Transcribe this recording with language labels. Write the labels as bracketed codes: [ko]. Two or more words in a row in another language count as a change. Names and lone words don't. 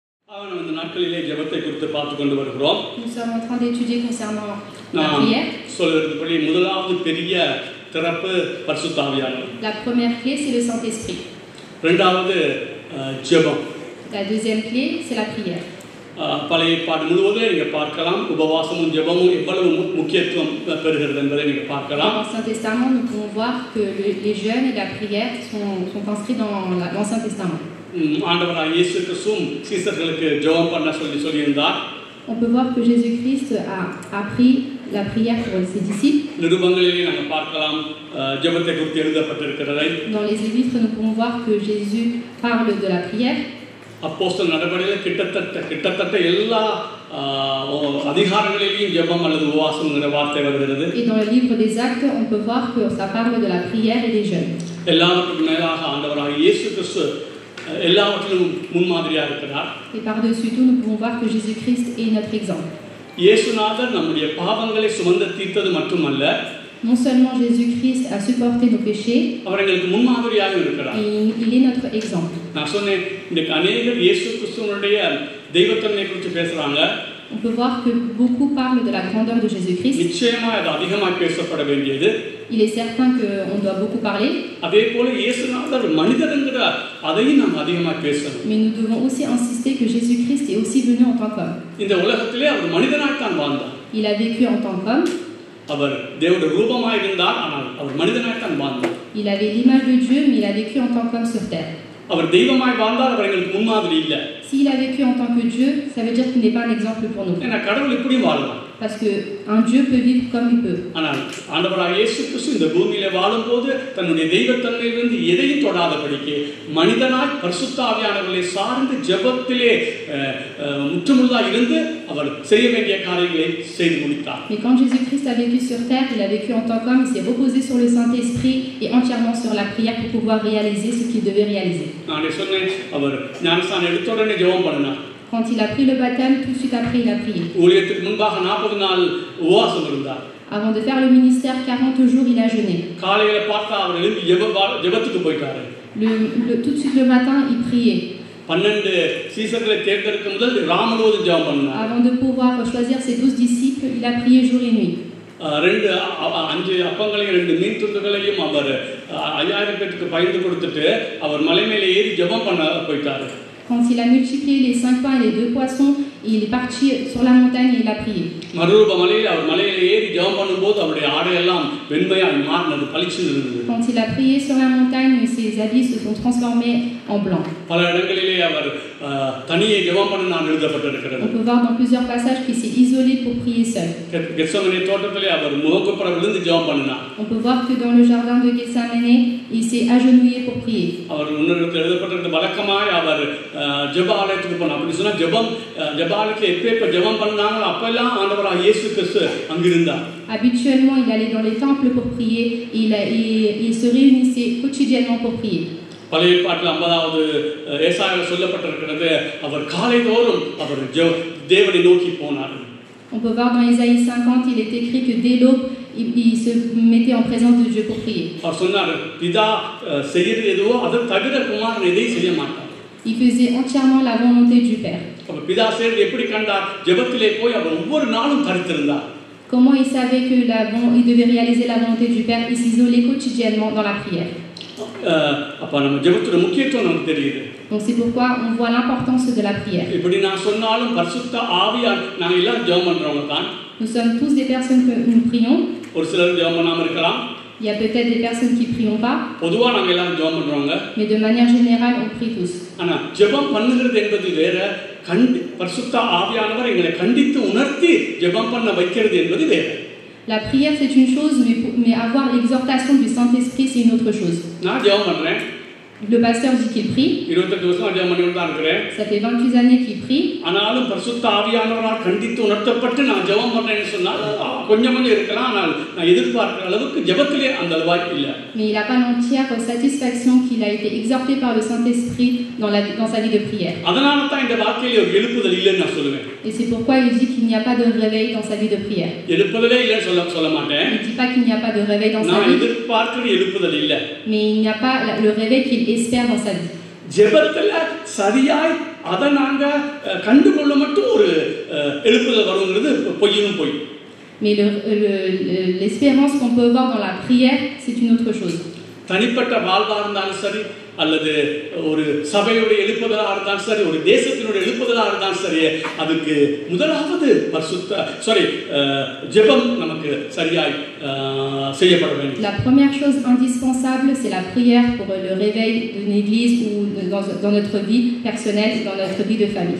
[ta] இந்த நாட்களிலே ஜெபத்தை குறித்து பார்த்து கொண்டு வருகிறோம். [fr] Nous sommes en train d'étudier concernant la prière. [ta] சொல்றதுபடி முதலாவது பெரிய திறப்பு பரிசுத்த ஆவியானவர். [fr] La première clé c'est le Saint-Esprit. [ta] இரண்டாவது ஜெபம். [fr] La deuxième clé c'est la prière. [ta] பழைய ஏற்பாடு முழுவதும் நீங்க பார்க்கலாம் உபவாசமும் ஜெபமும் எவ்வளவு முக்கியத்துவம் பெறுகிறது என்பதை நீங்க பார்க்கலாம். [fr] Dans l'Ancien Testament, nous pouvons voir que les jeûnes et la prière sont inscrits dans l'Ancien Testament. [ta] ஆண்டவராகிய இயேசு கிறிஸ்துவும் சீசர்களுக்கு ஜெபம் பண்ண சொல்லியிருந்தார். [fr] On peut voir que Jésus-Christ a appris la prière pour ses disciples. [ta] நிருபங்களிலே நாங்கள் பார்க்கலாம் ஜெபத்தை குறித்து எழுதப்பட்டிருக்கிறதை. [fr] Dans les épîtres, nous pouvons voir que Jésus parle de la prière. [ta] அப்போஸ்தலர் நடபடியில் கிட்டத்தட்ட எல்லா அதிகாரங்களிலேயும் ஜெபம் அல்லது உபவாசம்ங்கிற வார்த்தை வருகிறது. [fr] Et dans le livre des Actes, on peut voir que ça parle de la prière et des jeûnes. [ta] எல்லாவற்றுக்கும் மேலாக ஆண்டவராகிய இயேசு கிறிஸ்து எல்லாவற்றிலும் முன்மாதிரியாக இருக்கிறார். [fr] Et par-dessus tout, nous pouvons voir que Jésus-Christ est notre exemple. [ta] இயேசுநாதர் நம்முடைய பாவங்களை சுமந்து தீர்த்தது மட்டுமல்ல, [fr] Non seulement Jésus-Christ a supporté nos péchés, [ta] அவர்களுக்கு முன்மாதிரியாக இருக்கிறார். [fr] il est notre exemple. [ta] நான் சொன்னேன் இன்னைக்கு அநேகர் இயேசு கிறிஸ்துவனுடைய தெய்வத்தன்மை குறித்து பேசுறாங்க. [fr] On peut voir que beaucoup parlent de la grandeur de Jésus-Christ. [ta] நிச்சயமா அது அதிகமாக பேசப்பட வேண்டியது. [fr] Il est certain qu'on doit beaucoup parler. [ta] அதே போல இயேசுநாதர் மனிதர்ங்கிற அதையும் நாம் அதிகமாக பேசணும். [fr] Mais nous devons aussi insister que Jésus-Christ est aussi venu en tant qu'homme. [ta] இந்த உலகத்திலே அவர் மனிதனாய் தான் வாழ்ந்தார். [fr] Il a vécu en tant qu'homme. [ta] அவர் தேவனுடைய ரூபமாய் இருந்தார், ஆனால் அவர் மனிதனாய் தான் வாழ்ந்தார். [fr] Il avait l'image de Dieu, mais il a vécu en tant qu'homme sur terre. [ta] அவர் தெய்வமாய் வாழ்ந்தார், அவர் எங்களுக்கு முன்மாதிரி இல்ல. [fr] S'il a vécu en tant que Dieu, ça veut dire qu'il n'est pas un exemple pour nous. [ta] ஏன்னா கடவுள் இப்படி வாழலாம். [fr] Parce que un Dieu peut vivre comme il peut. [ta] ஆனால் ஆண்டவராகிய இயேசு கிறிஸ்து இந்த பூமியிலே வாழும்போது தன்னுடைய தெய்வத்தன்மையிலிருந்து எதையும் தொடாதபடிக்கு மனிதனாய் பரிசுத்த ஆவியானவரை சார்ந்து ஜெபத்திலே முற்றுமுழுதாக இருந்து அவர் செய்ய வேண்டிய காரியங்களை செய்து முடித்தார். [fr] Mais quand Jésus-Christ a vécu sur terre, il a vécu en tant qu'homme, il s'est reposé sur le Saint-Esprit et entièrement sur la prière pour pouvoir réaliser ce qu'il devait réaliser. [ta] நான் சொன்னேன் அவர் ஞானஸ்நானம் எடுத்த உடனே ஜெபம் பண்ணார். [fr] Quand il a pris le baptême, tout de suite après, il a prié. [ta] ஊழியத்துக்கு முன்பாக 40 நாள் உபவாசம் இருந்தார். [fr] Avant de faire le ministère, 40 jours, il a jeûné. [ta] காலையில பார்த்தா அவர் எழும்பி ஜெபத்துக்கு போயிட்டாரு. [fr] Tout de suite le matin, il priait. [ta] 12 சீசர்களை தேர்ந்தெடுக்க முதல் ராமனோடு ஜெபம் பண்ணார். [fr] Avant de pouvoir choisir ses 12 disciples, il a prié jour et nuit. [ta] 5 அப்பங்களையும் 2 மீன் துண்டுகளையும் அவர் 5000 பேருக்கு பகிர்ந்து கொடுத்துட்டு அவர் மலை மேலே ஏறி ஜெபம் பண்ண போயிட்டாரு. [fr] Quand il a multiplié les 5 pains et les 2 poissons, il est parti sur la montagne et il a prié. [ta] மறுரூப மலையில் அவர் மலையில ஏறி ஜெபம் பண்ணும்போது அவருடைய ஆடையெல்லாம் வெண்மையாய் மாறினது, பளிச்சுன்னு இருந்தது. [fr] Quand il a prié sur la montagne, ses habits se sont transformés en blanc. [ta] பல இடங்களிலே அவர் தனியே ஜெபம் பண்ண நான் எழுதப்பட்டிருக்கிறது. [fr] On peut voir dans plusieurs passages qu'il s'est isolé pour prier seul. [ta] கெத்செமனே தோட்டத்திலே அவர் முகங்குப்புற விழுந்து ஜெபம் பண்ணினார். [fr] On peut voir que dans le jardin de Gethsémane, il s'est agenouillé pour prier. [ta] அவர் முன்னேறத்தில் எழுதப்பட்டிருந்த வழக்கமாய் அவர் ஜெப ஆலயத்துக்கு போனார். அப்படி சொன்னா ஜெபாலயத்தில் எப்ப ஜெபம் பண்ணாங்களோ அப்பெல்லாம் ஆண்டவராகிய இயேசு கிறிஸ்து அங்கிருந்தார். [fr] Habituellement, il allait dans les temples pour prier. Il se réunissait quotidiennement pour prier. [ta] பழைய ஏற்பாட்டில் 50வது ஏசாயாவில் சொல்லப்பட்டிருக்கிறது, அவர் காலைதோறும் அவர் தேவனை நோக்கி போனார். [fr] On peut voir dans Ésaïe 50, il est écrit que dès l'aube, il se mettait en présence de Dieu pour prier. [ta] அவர் சொன்னார், பிதா செய்யறது எதுவோ அதை தவிர குமாரன் எதையும் செய்ய மாட்டார். [fr] Il faisait entièrement la volonté du Père. [ta] அவர் பிதா செய்யறது எப்படி கண்டார்? ஜெபத்திலே போய் அவர் ஒவ்வொரு நாளும் தரித்திருந்தார். [fr] Comment il savait que il devait réaliser la volonté du Père? Il s'isolait quotidiennement dans la prière. [ta] அப்ப நம்ம ஜெபத்தோட முக்கியத்துவம் நமக்கு தெரியுது. [fr] Donc c'est pourquoi on voit l'importance de la prière. [ta] இப்படி நான் சொன்னாலும் பரிசுத்த ஆவியார் நாங்க எல்லாம் ஜெபம் பண்றவங்க தான். [fr] Nous sommes tous des personnes que nous prions. [ta] ஒரு சிலர் ஜெபம் பண்ணாம இருக்கலாம். [fr] Il y a peut-être des personnes qui prient pas. [ta] பொதுவா நாங்க எல்லாம் ஜெபம் பண்றவங்க. [fr] Mais de manière générale, on prie tous. [ta] ஆனா ஜெபம் பண்ணுகிறது என்பது வேற, பரிசுத்த ஆவியானவர் எங்களை கண்டித்து உணர்த்தி ஜெபம் பண்ண வைக்கிறது என்பது வேற. [fr] La prière c'est une chose, mais avoir l'exhortation du Saint-Esprit c'est une autre chose. [ta] நான் ஜெபம் பண்றேன். [fr] Le pasteur dit qu'il prie. [ta] 28 வருஷம் ஜெபம் பண்ணிட்டு தான் இருக்கேன். [fr] Ça fait 28 années qu'il prie. [ta] ஆனாலும் பரிசுத்த ஆவியானவரால் கண்டித்து உணர்த்தப்பட்டு நான் ஜெபம் பண்றேன்னு சொன்னால் கொஞ்சம் இருக்கலாம், ஆனால் நான் எதிர்பார்க்கிற அளவுக்கு ஜெபத்திலே அந்த வாய்ப்பு இல்லை. [fr] Mais il n'a pas l'entière satisfaction qu'il a été exhorté par le Saint-Esprit dans sa vie de prière. [ta] அதனால தான் இந்த வார்த்தையில ஒரு எழுப்புதல் இல்லைன்னு நான் சொல்லுவேன். [fr] Et c'est pourquoi il dit qu'il n'y a pas de réveil dans sa vie de prière. [ta] எழுப்புதலே இல்லைன்னு சொல்ல மாட்டேன். [fr] Il ne dit pas qu'il n'y a pas de réveil dans sa [ta] நான் [fr] vie. [ta] எதிர்பார்க்கிற எழுப்புதல் இல்லை. [fr] Mais il n'y a pas le réveil qu'il espère dans sa vie. [ta] ஜெபத்துல சரியாய் அதை நாங்கள் கண்டுகொள்ள மட்டும் ஒரு எழுப்புதல் வருங்கிறது பொய்யும் பொய். [fr] Mais l'espérance qu'on peut avoir dans la prière, c'est une autre chose. [ta] தனிப்பட்ட வாழ்வா இருந்தாலும் சரி, அல்லது ஒரு சபையுடைய எழுப்புதலாக இருந்தாலும் சரி, ஒரு தேசத்தினுடைய எழுப்புதலாக இருந்தாலும் சரி, அதுக்கு முதலாவது ஜெபம் நமக்கு சரியாய் செய்யப்பட வேண்டும். [fr] La première chose indispensable, c'est la prière pour le réveil d'une église ou dans notre vie personnelle, dans notre vie de famille.